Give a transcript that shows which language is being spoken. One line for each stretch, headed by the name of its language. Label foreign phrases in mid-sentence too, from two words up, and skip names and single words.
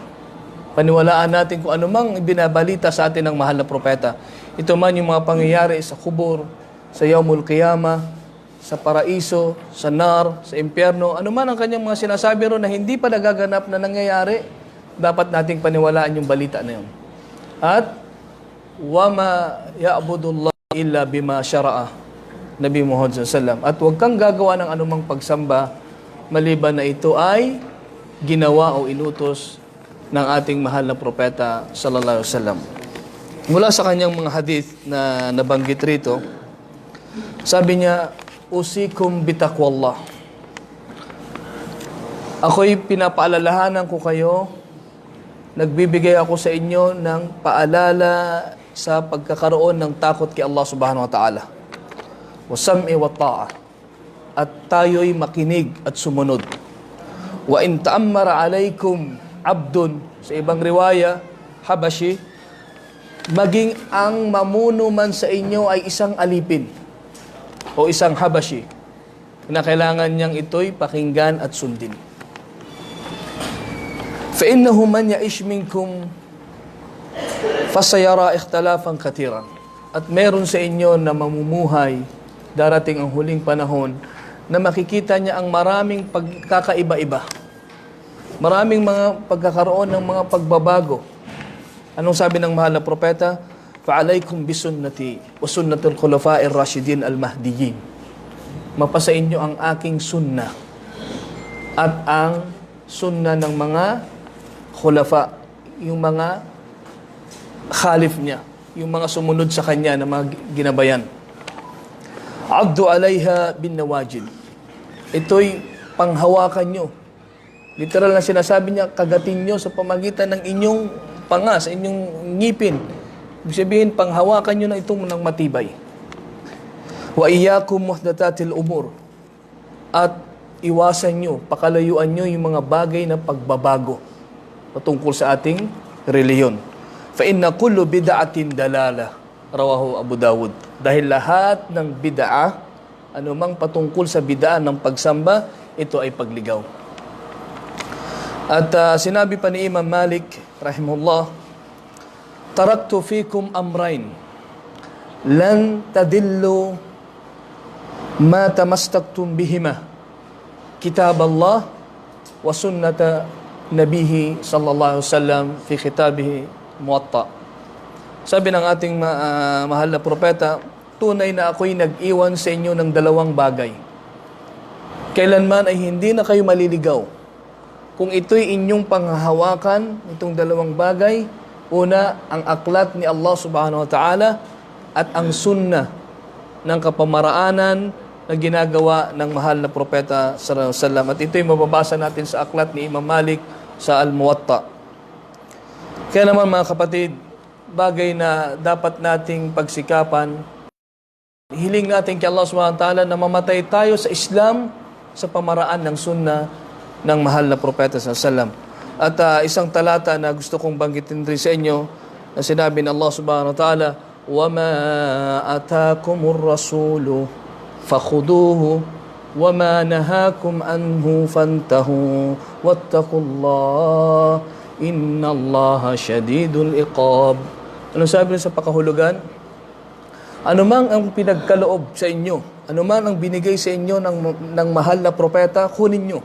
Filipino: Paniwalaan natin kung anumang binabalita sa atin ng mahal na propeta. Ito man yung mga pangyayari sa kubur, sa
Arabic: يوم القيامة,
Filipino: sa paraiso, sa nar, sa impyerno, anuman ang kanyang mga sinasabi ron na hindi pa nagaganap na nangyayari, dapat nating paniwalaan yung balita na yun. At,
Arabic: وما يعبد الله إلا بما شرع, Nabi Muhammad SAW.
Filipino: At huwag kang gagawa ng anumang pagsamba, maliban na ito ay ginawa o inutos ng ating mahal na propeta
Arabic: صلى الله عليه وسلم.
Filipino: Mula sa kanyang mga hadith na nabanggit rito, sabi niya,
Arabic: أوصيكم بتقوى الله.
Filipino: Ako'y pinapaalalahanan ko kayo, nagbibigay ako sa inyo ng paalala sa pagkakaroon ng takot kay Allah
Arabic: سبحانه وتعالى. والسمع والطاعة.
Filipino: At tayo'y makinig at sumunod.
Arabic: وإن تأمر عليكم عبد,
Filipino: sa ibang riwaya, habashi, maging ang mamuno man sa inyo ay isang alipin o isang habashi, na kailangan niyang ito'y pakinggan at sundin.
Arabic: فَإِنَّهُ مَنْ يَعِشْ مِنْكُمْ فَسَيَرَى اخْتِلَافًا كَثِيرًا.
Filipino: At meron sa inyo na mamumuhay, darating ang huling panahon, na makikita niya ang maraming pagkakaiba-iba. Maraming mga pagkakaroon ng mga pagbabago. Anong sabi ng mahal na propeta?
Arabic: فَعَلَيْكُمْ بِسُنَّتِي وَسُنَّةِ الْخُلَفَاءِ الرَّاشِدِينَ الْمَهْدِيِّينَ.
Filipino: Mapasa inyo ang aking sunnah at ang sunnah ng mga khulafa, yung mga khalif niya, yung mga sumunod sa kanya na mga ginabayan.
Arabic: عَضُّ عَلَيْهَا بِالنَّوَاجِذِ.
Filipino: Ito'y panghawakan nyo. Literal na sinasabi niya, kagatin nyo sa pamagitan ng inyong panga, sa inyong ngipin. Ibig sabihin, panghawakan nyo na itong ng matibay.
Arabic: وإياكم ومحدثات الأمور.
Filipino: At iwasan nyo, pakalayuan nyo yung mga bagay na pagbabago patungkol sa ating reliyon.
Arabic: فإن كل بدعة ضلالة. رواه أبو داود.
Filipino: Dahil lahat ng bid'ah, anumang patungkol sa bid'ah ng pagsamba, ito ay pagligaw. At sinabi pa ni Imam Malik rahimahullah,
Arabic: تركت فيكم أمرين لن تضلوا ما تمسكتم بهما، كتاب الله وسنة نبيه صلى الله عليه وسلم في كتابه الموطأ.
Filipino: Sabi ng ating mahal na propeta, tunay na ako'y nag-iwan sa inyo ng dalawang bagay. Kailanman ay hindi na kayo maliligaw. Kung ito'y inyong panghahawakan, itong dalawang bagay, una, ang aklat ni Allah
Arabic: سبحانه وتعالى
Filipino: at ang sunnah ng kapamaraanan na ginagawa ng mahal na propeta
Arabic: صلى الله عليه وسلم.
Filipino: At ito'y mababasa natin sa aklat ni Imam Malik sa Al-Muwatta. Kaya naman mga kapatid, bagay na dapat nating pagsikapan, hiling natin kay Allah
Arabic: سبحانه وتعالى
Filipino: na mamatay tayo sa Islam sa pamaraan ng sunnah ng mahal na propeta
Arabic: صلى الله عليه وسلم.
Filipino: At isang talata na gusto kong banggitin rin sa inyo na sinabi ng Allah
Arabic: سبحانه وتعالى, وَمَا أَتَاكُمُ الرَّسُولُ فَخُذُوهُ وَمَا نَهَاكُمْ عَنْهُ فَانْتَهُوا وَاتَّقُوا اللَّهَ إِنَّ اللَّهَ شَدِيدُ الْعِقَابِ.
Filipino: Ano sabi sa pakahulugan? Anumang ang pinagkaloob sa inyo, anuman ang binigay sa inyo ng mahal na propeta, kunin nyo.